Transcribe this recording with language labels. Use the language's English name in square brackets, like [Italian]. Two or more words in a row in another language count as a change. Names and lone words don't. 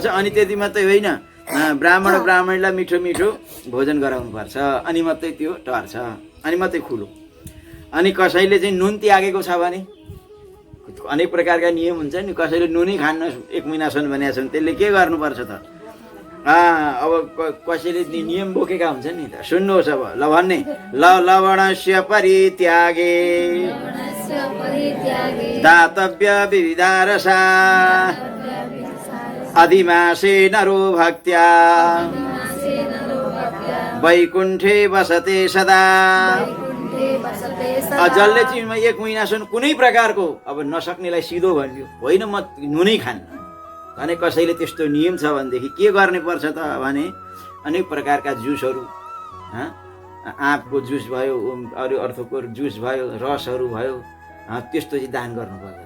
[Nepali] अनि त्यति मात्रै होइन, ब्राह्मणलाई मिठो भोजन गराउनुपर्छ, अनि मात्रै त्यो टर्छ, अनि मात्रै खुलो। अनि कसैले चाहिँ नुन त्यागेको छ भने अनेक प्रकारका नियम हुन्छ नि। कसैले नुनै खान्न 1 महिनासम्म भनेको छ भने त्यसले के गर्नुपर्छ त? अब कसैले नियम बोकेका हुन्छन् नि त। सुन्नुहोस् अब ल भन्ने [Sanskrit] लवणस्य परित्यागे दातव्य विविधारसा अधिमासे नरो भक्त्या वैकुण्ठे बसते सदा। [Nepali] जसले चाहिँ 1 महिनासम्म कुनै प्रकारको अब नसक्नेलाई सिधो भन्यो होइन म नुनै खान्न भने कसैले त्यस्तो नियम छ भनेदेखि के गर्ने पर्छ त भने अनेक प्रकारका जुसहरू, आँपको जुस भयो, अरू अर्थको जुस भयो, रसहरू भयो, त्यस्तो चाहिँ दान गर्नुपर्दछ।